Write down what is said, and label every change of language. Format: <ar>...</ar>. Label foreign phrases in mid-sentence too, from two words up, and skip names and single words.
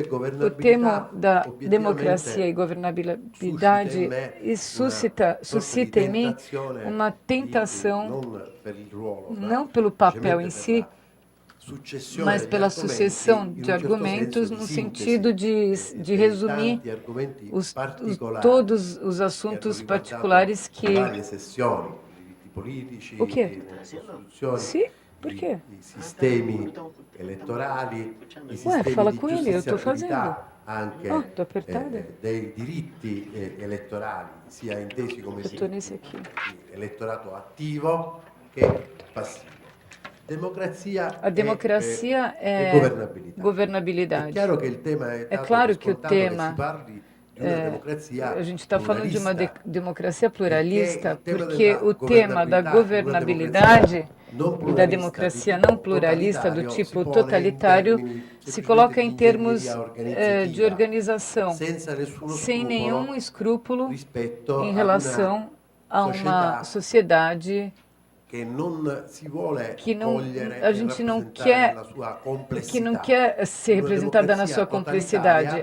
<pt>O tema da democracia e governabilidade suscita em mim uma tentação, não pelo papel em si, mas pela sucessão de argumentos, no sentido de resumir todos os assuntos particulares que... O quê? Sim? Por quê?</pt> <it>I sistemi elettorali, i</it> <pt>Ué,</pt> <it>sistemi</it> <pt>fala</pt> <it>di</it> <pt>com ele, eu estou fazendo.</pt> <it>giustiziabilità anche</it> <pt>tô apertada.</pt> <it>dei diritti elettorali, sia intesi come</it> <pt>Eu estou nesse aqui.</pt> <it>elettorato attivo che passivo.</it> <pt>A democracia é governabilidade. É claro que o tema a gente está falando de uma democracia pluralista, porque o tema da governabilidade e da democracia não pluralista do tipo totalitário se coloca em termos de organização, sem nenhum escrúpulo em relação a uma sociedade a gente não quer ser representada na sua complexidade.</pt>